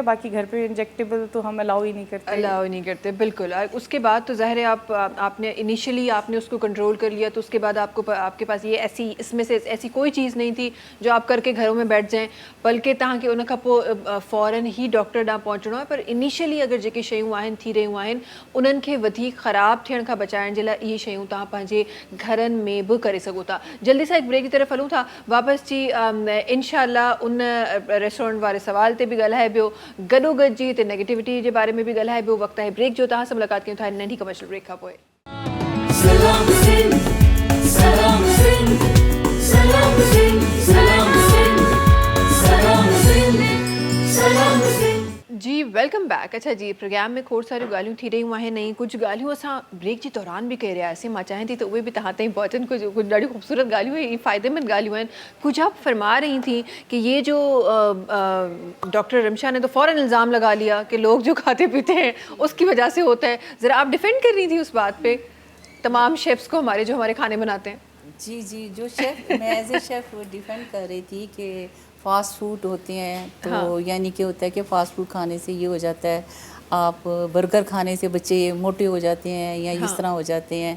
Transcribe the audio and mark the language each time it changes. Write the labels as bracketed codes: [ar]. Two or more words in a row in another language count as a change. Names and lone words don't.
[ur] باقی گھر پہ انجیکٹیبل تو ہم الاؤ ہی نہیں کرتے. بالکل. اس کے بعد تو ظاہر ہے آپ نے انیشلی آپ نے اس کو کنٹرول کر لیا, تو اس کے بعد آپ کے پاس یہ ایسی اس میں سے ایسی کوئی چیز نہیں تھی جو آپ کر کے گھروں میں بیٹھ جائیں, بلکہ تاکہ ان کا فوراً ہی ڈاکٹر [sd] ॾांहुं पहुचणो आहे. पर इनिशियली अगरि जेके शयूं आहिनि थी रहियूं आहिनि उन्हनि खे वधीक ख़राबु थियण खां बचाइण जे लाइ इहे शयूं तव्हां पंहिंजे घरनि में बि करे सघो था. जल्दी सां हिकु ब्रेक की तरफ़ हलूं था, वापसि जी इनशाअल्लाह उन रेस्टोरेंट वारे सवाल ते बि ॻाल्हाए पियो, गॾोगॾु जी हिते नेगेटिविटी जे बारे में बि ॻाल्हाए पियो. वक़्तु आहे ब्रेक जो, तव्हां सां मुलाक़ात कयूं था नंढी कमर्शियल ब्रेक खां पोइ. सलाम सिंध सलाम सिंध सलाम सिंध सलाम सिंध सलाम सिंध सलाम सिंध. [en] जी welcome back. [sd] अच्छा जी, प्रोग्राम में खोड़ सारियूं ॻाल्हियूं थी रहियूं आहिनि, ऐं कुझु ॻाल्हियूं असां ब्रेक जे दौरान बि करे रहियासीं. मां चाहियां थी त उहे बि तव्हां ताईं पहुचनि. कुझु ॾाढियूं ख़ूबसूरत ॻाल्हियूं ऐं फ़ाइदेमंद ॻाल्हियूं आहिनि. [ur] کچھ آپ فرما رہی تھی کہ یہ جو ڈاکٹر رمشا نے تو فوراً الزام لگا لیا کہ لوگ جو کھاتے پیتے ہیں اس کی وجہ سے ہوتا ہے. ذرا آپ ڈیفینڈ کر رہی تھی اس بات پہ تمام شیفس کو، جو ہمارے کھانے بناتے ہیں. جی، جو شیف، میں [en] as a chef [ur] ڈیفینڈ کر رہی تھی کہ [en] fast food [ur] ہوتے ہیں، تو یعنی کہ ہوتا ہے کہ [en] fast food [ur] کھانے سے یہ ہو جاتا ہے، آپ برگر کھانے سے بچے موٹے ہو جاتے ہیں یا اس طرح ہو جاتے ہیں.